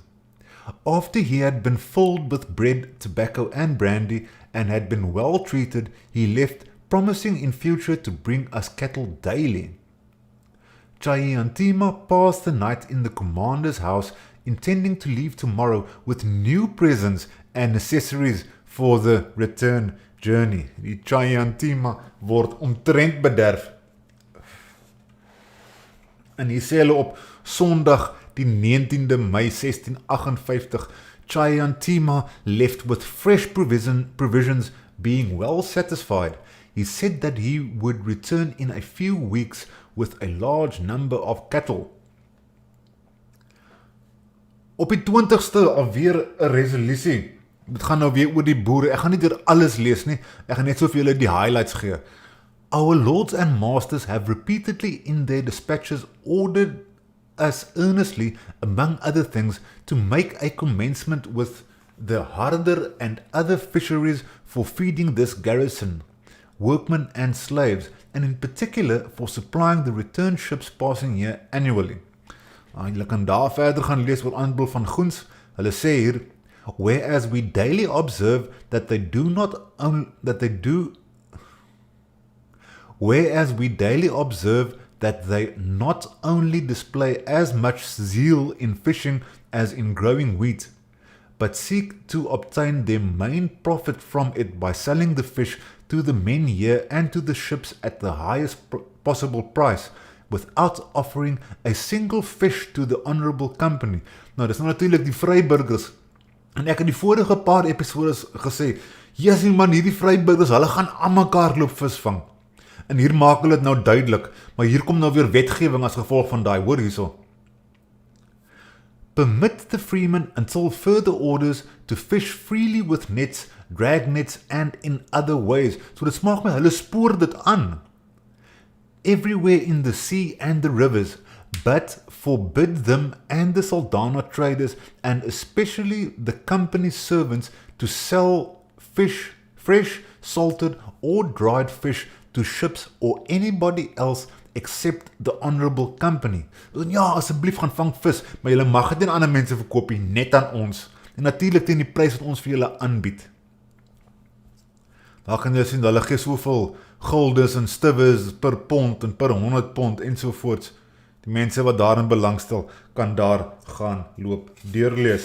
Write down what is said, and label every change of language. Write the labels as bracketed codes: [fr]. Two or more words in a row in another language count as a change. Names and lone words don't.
[en] After he had been filled with bread, tobacco, and brandy, and had been well treated, he left, promising in future to bring us cattle daily. Chayantima passed the night in the commander's house, intending to leave tomorrow with new presents and necessaries for the return journey. [af] Die Chayantima word omtrent bederf. En hier sê hulle op Sondag die 19de Mei 1658, Chayantima [en] left with fresh provisions, being well satisfied. He said that he would return in a few weeks with a large number of cattle. [af] Op die 20ste alweer 'n resolusie. Dit gaan nou weer oor die boere. Ek gaan nie deur alles lees nie. Ek gaan net so vir julle die highlights gee. [en] Our lords and masters have repeatedly in their dispatches ordered us earnestly, among other things, to make a commencement with the harder and other fisheries for feeding this garrison, workmen and slaves, and in particular for supplying the return ships passing here annually. [af] Julle kan daar verder gaan lees oor aanbel van goeds. Hulle sê hier, [en] whereas we daily observe that they not only display as much zeal in fishing as in growing wheat, but seek to obtain their main profit from it by selling the fish to the men here and to the ships at the highest possible price, without offering a single fish to the honorable company. [af] Nou, dis nou natuurlik die vryburgers. En ek het die vorige paar episodes gesê, Jessie man, hierdie vryburgers, hulle gaan aan mekaar loop visvang. En hier maak hulle dit nou duidelik, maar hier kom nou weer wetgewing as gevolg van daai, hoor hierso. [en] Permit the freeman until further orders to fish freely with nets, drag nets and in other ways. [af] So dit maak my, hulle spoor dit aan. [en] Everywhere in the sea and the rivers, but forbid them and the Saldanha traders and especially the company servants to sell fish, fresh, salted or dried fish to ships or anybody else except the honorable company. [af] Dus ja, asseblief gaan vang vis, maar julle mag dit aan ander mense verkoop, net aan ons. En natuurlik teen die prys wat ons vir julle aanbied. Daar kan jy sien, hulle gee soveel guldes en stibes per pond en per 100 pond ensovoorts. Die mense wat daarin belangstel, kan daar gaan loop deurlees.